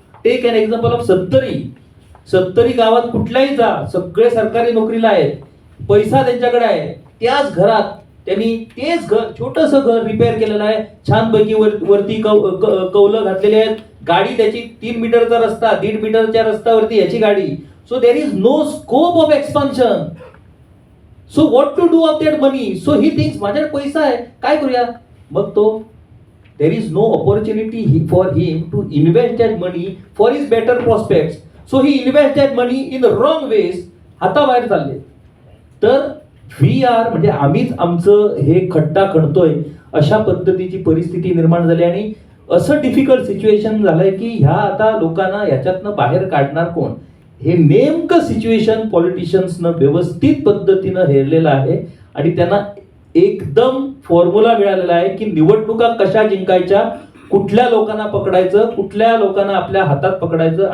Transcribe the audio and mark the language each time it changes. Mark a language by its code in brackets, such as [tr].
[en] take an example of [mr] सत्तरी गावात कुठल्याही जा, सगळे सरकारी नोकरीला आहेत, पैसा त्यांच्याकडे आहे, त्याच घरात त्यांनी तेच घर, छोटस घर रिपेअर केलेलं आहे, छानपैकी वरती कौलं घातलेले आहेत, गाडी त्याची 3 मीटरचा रस्ता, 1.5 मीटरच्या रस्त्यावरती याची गाडी. [en] So there is no scope of expansion. So what to do of that money? So he thinks [mr] माझ्याकडे पैसा आहे, काय करूया. मग तो [en] there is no opportunity for him to invest that money for his better prospects. So he invests that money in the wrong ways. [mr] हाताबाहेर चालले. तर [en] we are [mr] म्हणजे आम्हीच आमचं हे खड्डा खणतोय अशा पद्धतीची परिस्थिती निर्माण झाली आणि असं डिफिकल्ट सिच्युएशन झालंय की ह्या आता लोकांना याच्यातनं बाहेर काढणार कोण, हे नेमकं सिच्युएशन पॉलिटिशियन्सनं व्यवस्थित पद्धतीनं हेरलेलं आहे आणि त्यांना एकदम फॉर्म्युला मिळालेला आहे की निवडणुका कशा जिंकायच्या, कुठल्या लोकांना पकडायचं, कुठल्या लोकांना आपल्या हातात पकडायचं.